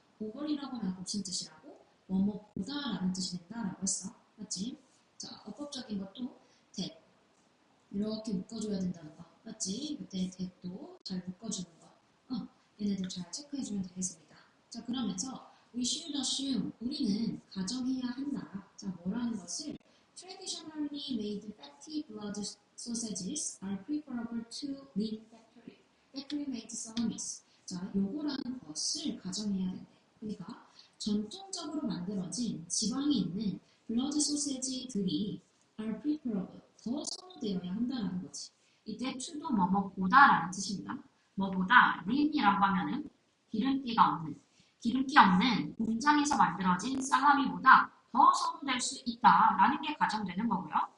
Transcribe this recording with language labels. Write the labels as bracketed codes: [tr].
[ko] over이라고 하면 무슨 뜻이라고? 뭐뭐보다 라는 뜻이 된다라고 했어. 맞지? 자, 어법적인 것도 that 이렇게 묶어줘야 된다는 거. 맞지? 그때 that도 잘 묶어주는 거. 얘네들 잘 체크해주면 되겠습니다. 자, 그러면서 [en] we should assume [ko] 우리는 가정해야 한다. 자, 뭐라는 것을 [en] traditionally made fatty blood sausages are preferable to lean factory made salamis. [ko] 자, 요거라는 것을 가정해야 된대. 그러니까 전통적으로 만들어진 지방이 있는 블러드 소세지들이 [en] are preferable [ko] 더 선호되어야 한다는 거지. 이때 to도 뭐뭐보다라는 뜻입니다. 뭐보다 lean이라고 하면은 기름기 없는 공장에서 만들어진 살라미보다 더 선호될 수 있다라는 게 가정되는 거고요.